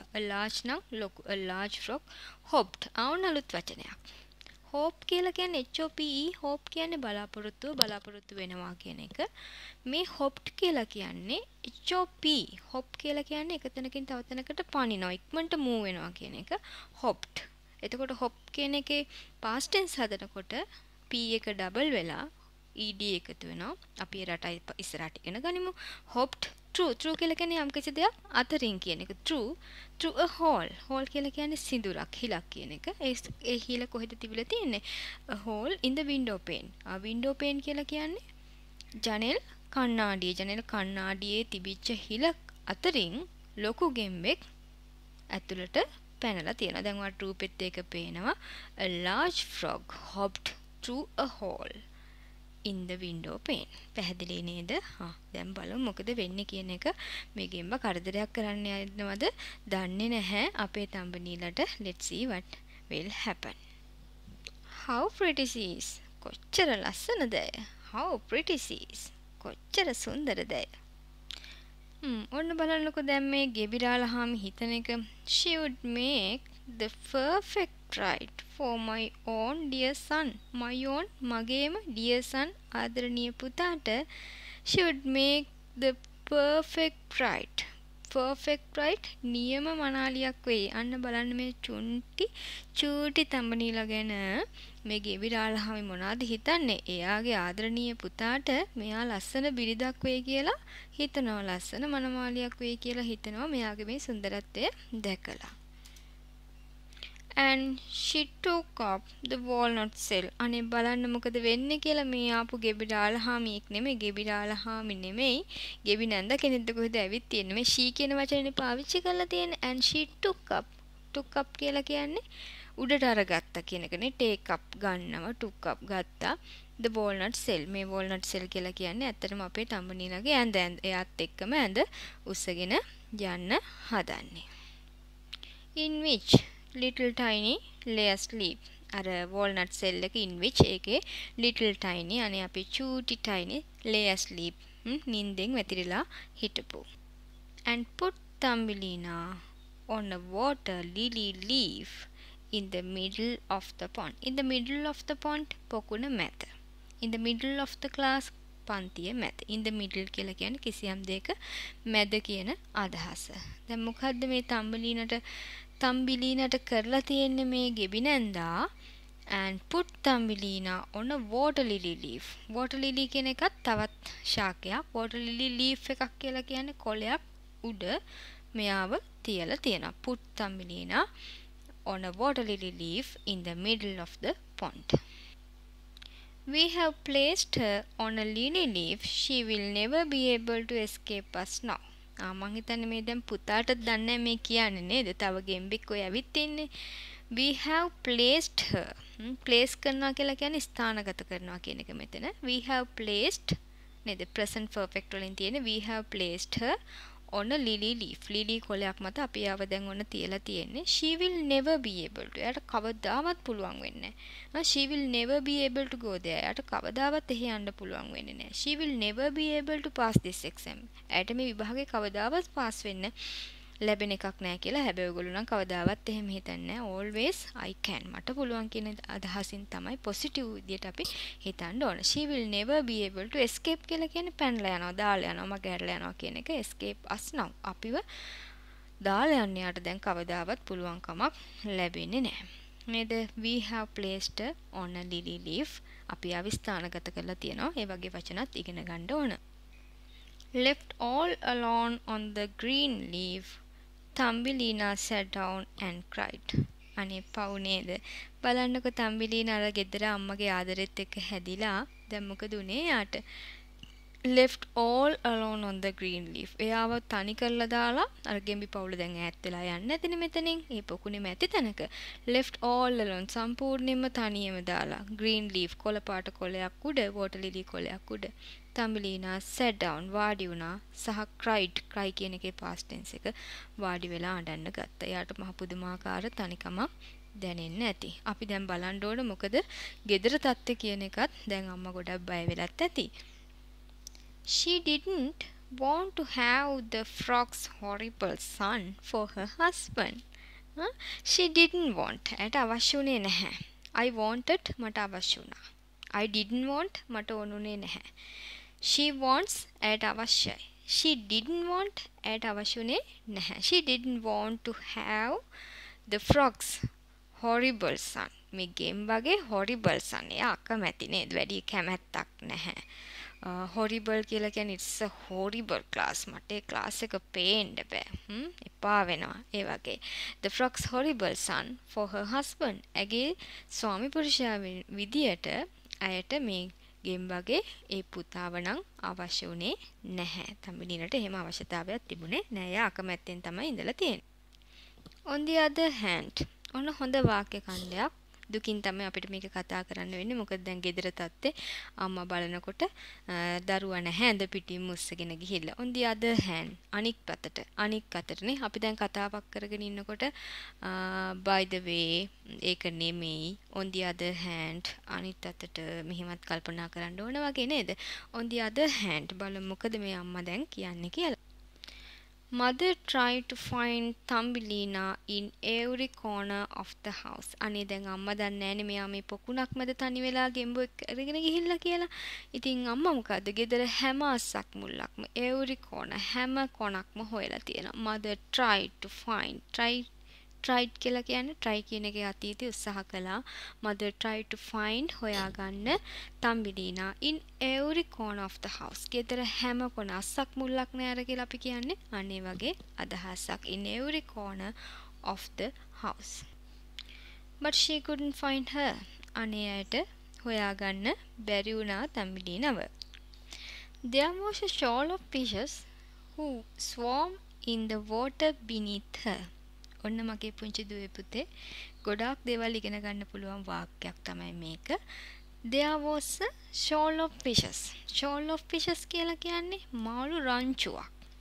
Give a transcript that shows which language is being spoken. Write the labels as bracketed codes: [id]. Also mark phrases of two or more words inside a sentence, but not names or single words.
[en] a large [si] නම් ලොකු. [en] a large frog hopped. [si] අලුත් වචනයක්. hope කියලා කියන්නේ HOPE. hope කියන්නේ බලාපොරොත්තු වෙනවා කියන එක. මේ hopped කියලා කියන්නේ HOP කියලා කියන්නේ එක තැනකින් තව තැනකට පනිනවා. ඉක්මනට move වෙනවා කියන එක hopped. එතකොට hop කියන එකේ past tense හදනකොට P එක double වෙලා ed එකතු වෙනවා. අපි රටයි ඉස්සරහට ඉගෙන ගනිමු. [en] hopped true [si] කියලා කියන්නේ යම් කිසි දෙයක් අතරින් කියන එක. [en] through a hole [si] කියලා කියන්නේ සිදුරක් හිලක් කියන එක. ඒ හිල කොහෙද තිබිලා තියෙන්නේ? [en] a hole in the window pane. window pane [si] කියලා කියන්නේ ජනෙල් කණ්ණාඩියේ තිබිච්ච හිල අතරින් ලොකු ගෙම්බෙක් ඇතුළට පැනලා තියෙනවා. දැන් ඔයාලට රූපෙත් එක පේනවා. [en] a large frog hopped through a hole in the window pane. [si] පැහැදිලි නේද? දැන් බලමු මොකද වෙන්නේ කියන එක. මේ ගෙම්බ කරදරයක් කරන්න යනවද? දන්නේ නැහැ අපේ තම්බනීලට. [en] let's see what will happen. how pretty she is. [si] කොච්චර ලස්සනද? [en] how pretty she is. [si] කොච්චර සුන්දරද? ඔන්න බලන්නකෝ දැන් මේ ගෙබිරාලහාමි හිතන එක. [en] she would make the perfect bride for my own dear son. [si] මගේම [en] dear son [si] ආදරණීය පුතාට [en] she would make the perfect bride [si] නියම මනාලියක් වෙයි. අන්න බලන්න මේ චූටි තම්බනීලා ගැන මේ ගෙබිරාලහාමි මොනවද හිතන්නේ? එයාගේ ආදරණීය පුතාට මෙයා ලස්සන බිරිඳක් වෙයි කියලා හිතනවා. ලස්සන මනමාලියක් වෙයි කියලා හිතනවා මෙයාගේ මේ සුන්දරත්වය දැකලා. [en] and she took up the walnut shell. [si] අනේ බලන්න මොකද වෙන්නේ කියලා. මේ ආපු ගෙබිරාලහාමියෙක් නෙමෙයි, ගෙබිරාලහාමි නෙමෙයි, ගෙබි නැන්ද කෙනෙක්ද කොහෙද ඇවිත් තියෙන්නේ. මේ she කියන වචනේ පාවිච්චි කරලා තියෙන්නේ. [en] and she took up [si] කියලා කියන්නේ උඩට අරගත්තා කියන එකනේ. [en] take up ගන්නවා, took up ගත්තා. the walnut shell. [si] මේ [en] walnut shell [si] කියලා කියන්නේ ඇත්තටම අපේ තම්බනීලගේ ඇඳ. එයාත් එක්කම ඇඳ උස්සගෙන යන්න හදන්නේ. [en] in which little tiny lay asleep. [si] අර [en] walnut shell [si] එක [en] in which [si] ඒකේ [en] little tiny [si] අනේ අපි චූටි [en] tiny lay asleep [si] නින්දෙන් වැතිරිලා හිටපු. [en] and put Thumbelina on a water lily leaf in the middle of the pond. in the middle of the pond [si] පොකුණ මැද. [en] in the middle of the class [si] පන්තිය මැද. [en] in the middle [si] කියලා කියන්නේ කිසියම් දෙයක මැද කියන අදහස. දැන් මොකද්ද මේ තම්බිලීනට කරලා තියෙන්නේ මේ ගෙබිනැන්දා? [en] and put Thumbelina on a water lily leaf. water lily [si] කියන එකත් තවත් ශාකයක්. [en] water lily leaf [si] එකක් කියලා කියන්නේ කොළයක් උඩ මෙයාව තියලා තියෙනවා. [en] Put Thumbelina on a water lily leaf in the middle of the pond. We have placed her on a lily leaf. She will never be able to escape us now. [si] මං හිතන්නේ මේ දැන් පුතාට දන්නේ මේ කියන්නේ නේද? තව ගෙම්බෙක් ඔය ඇවිත් ඉන්නේ. [en] We have placed her. [si] place කරනවා කියලා කියන්නේ ස්ථානගත කරනවා කියන එක මෙතන. [en] We have placed නේද? present perfect [si] වලින් තියෙන [en] we have placed her on a lily leaf. [si] lily කොළයක් මත අපි ආව දැන් ඔන්න තියලා තියෙන්නේ. [en] She will never be able to. [si] එයාට කවදාවත් පුළුවන් වෙන්නේ නැහැ. [en] She will never be able to go there. [si] එයාට කවදාවත් එහෙ යන්න පුළුවන් වෙන්නේ නැහැ. [en] She will never be able to pass this exam. [si] එයාට මේ විභාගේ කවදාවත් පාස් වෙන්න ලැබෙන එකක් නැහැ කියලා. හැබැයි ඔයගොල්ලෝ නම් කවදාවත් එහෙම හිතන්නේ නැහැ. [en] always I can. [si] මට පුළුවන් කියන අදහසින් තමයි positive විදියට අපි හිතන්න ඕන. [en] She will never be able to escape [si] කියලා කියන්නේ පැනලා යනවා, දාලා යනවා, මගහැරලා යනවා කියන එක [en] escape us now. [si] අපිව දාලා යන්න යාට දැන් කවදාවත් පුළුවන් කමක් ලැබෙන්නේ නැහැ. නේද? [en] We have placed on a lily leaf. [si] අපි අවිස්ථානගත කරලා තියෙනවා. ඒ වගේ වචනත් ඉගෙන ගන්න ඕන. [en] Left all alone on the green leaf, Thumbelina sat down and cried. [si] අනේ පව් නේද? බලන්නකො තම්බිලීන අර ගෙදර අම්මගේ ආදරෙත් එක්ක හැදිලා දැන් මොකද උනේ යාට? [en] left all alone on the green leaf. [si] එයාව තනි කරලා දාලා අර ගෙම්බි පවුල දැන් ඈත් වෙලා යන්නේ නැතිනේ මෙතනින්. ඒ පොකුණේම ඇති තැනක. [en] left all alone [si] සම්පූර්ණයෙන්ම තනියම දාලා [en] green leaf [si] කොළ පාට කොළයක් උඩ [en] water lily [si] කොළයක් උඩ [en] Thumbelina sat down [si] වාඩි වුණා සහ [en] cried cry [si] කියන එකේ [en] past tense [si] එක වාඩි වෙලා අඬන්න ගත්තා. එයාට මහ පුදුමාකාර තනිකමක් දැනෙන්නේ නැති. අපි දැන් බලන්න ඕන මොකද gedara තත්ත්වය කියන එකත් දැන් අම්මා ගොඩක් බය වෙලත් ඇති. [en] She didn't want to have the frog's horrible son for her husband. She didn't want. [si] ඇයට අවශ්‍ය වුණේ නැහැ. [en] I wanted [si] මට අවශ්‍ය වුණා. [en] I didn't want [si] මට ඕනුනේ නැහැ. [en] She wants [si] ඇයට අවශ්‍යයි. [en] She didn't want [si] ඇයට අවශ්‍ය වුණේ නැහැ. [en] She didn't want to have the frog's horrible son. [si] මේ ගේම් වගේ [en] horrible son. [si] එයා අකමැති නේද? වැඩි කැමැත්තක් නැහැ. horrible කියලා කියන්නේ [en] it's a horrible class. [si] මට ඒ class එක පේන්න බෑ. එපා වෙනවා. ඒ වගේ. [en] The frog's horrible son for her husband. [si] ඇගේ ස්වාමි පුරුෂයා විදියට අයට මේ ගේම් වගේ ඒ පුතාව නම් අවශ්‍ය වුණේ නැහැ. තම්බිලිනට එහෙම අවශ්‍යතාවයක් තිබුණේ නැහැ. එයා අකමැත්තෙන් තමයි ඉඳලා තියෙන්නේ. [en] On the other hand, [si] ඔන්න හොඳ වාක්‍ය ඛණ්ඩයක්. දුකින් තමයි අපිට මේක කතා කරන්න වෙන්නේ. මොකද දැන් ගෙදර තත්ත්වේ අම්මා බලනකොට දරුවා නැහැ ඇඳ පිටින් මුස්සගෙන ගිහිල්ලා. [en] On the other hand [si] අනික් අතටනේ අපි දැන් කතාවක් කරගෙන ඉන්නකොට [en] by the way [si] ඒක නෙමෙයි. [en] On the other hand [si] අනිත් අතට මෙහෙමත් කල්පනා කරන්න ඕන වගේ නේද? [en] On the other hand [si] බලමු මොකද මේ අම්මා දැන් කියන්නේ කියලා. [en] Mother tried to find Thumbelina in every corner of the house. [si] අනේ දැන් අම්මා දන්නේ නැනේ මෙයා මේ පොකුණක් මැද තනි වෙලා ගෙම්බුවෙක් අරගෙන ගිහිල්ලා කියලා. ඉතින් අම්මා මොකද්ද? ගෙදර හැම අස්සක් මුල්ලක්ම [en] every corner [si] හැම කොනක්ම හොයලා තියෙනවා. [en] Mother tried to find tried [si] කියලා කියන්නේ try කියන එකේ අතීතය උත්සාහ කළා. [en] Mother tried to find හොයාගන්න Thumbelina in every corner of the house. [si] ගෙදර හැම කොන අස්සක් මුල්ලක් නෑ අර කියලා අපි කියන්නේ. අනේ වගේ අදහසක් [en] in every corner of the house. But she couldn't find her. [si] අනේ අයට හොයාගන්න බැරි වුණා Thumbelinaව. [en] There was a shoal of fishes who swam in the water beneath her. [si] ඔන්න මගේ පුංචි දුවේ පුතේ ගොඩාක් දේවල් ඉගෙන ගන්න පුළුවන් වාක්‍යයක් තමයි මේක. [en] There was a shoal of fishes. Shoal of fishes [si] කියලා කියන්නේ මාළු රංචුවක්.